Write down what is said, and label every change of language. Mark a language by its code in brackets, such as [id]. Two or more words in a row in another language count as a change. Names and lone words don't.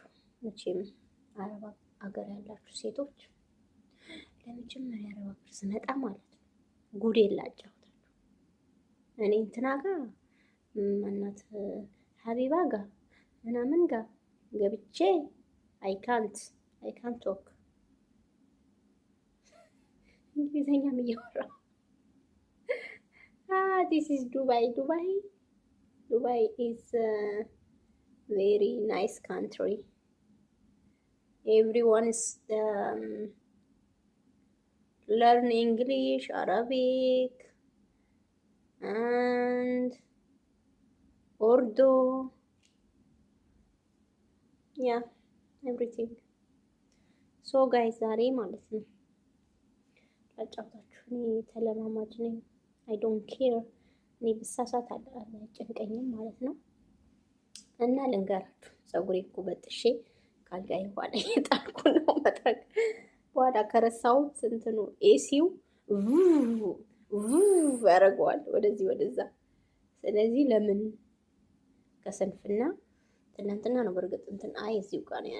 [am] መቼም አረብ ሀገር ያላችሁ ሴቶች ለመጀመሪያ አረብ ሀገር ስመጣ ማለት ነው ጉዴን ላጫውታችሁ። እኔ እንትና ጋር እናት ሀቢባ ጋር ምናምን ጋር ገብቼ [en] I can't talk [am] እንግሊዘኛም እያወራሁ [en] This is Dubai is very nice country. Everyone is learn English, Arabic, and Urdu. Yeah, everything. So guys, [am] ዛሬ ማለት ነው ላጫውታችሁ። እኔ ተለማማጅ ነኝ። [en] I don't care. [am] እኔ ብሳሳት አልጨንቀኝም ማለት ነው። እና ልንገራችሁ ፀጉሬ እኮ በጥሼ ካልጋይ በኋላ እየጣልኩ ነው መጥረግ። በኋላ ከረሳሁት እንትኑ ኤሲው ያደርገዋል ወደዚህ ወደዛ። ስለዚህ ለምን ከሰንፍና ትናንትና ነው በርግጥ እንትን እዚሁ ጋር ነው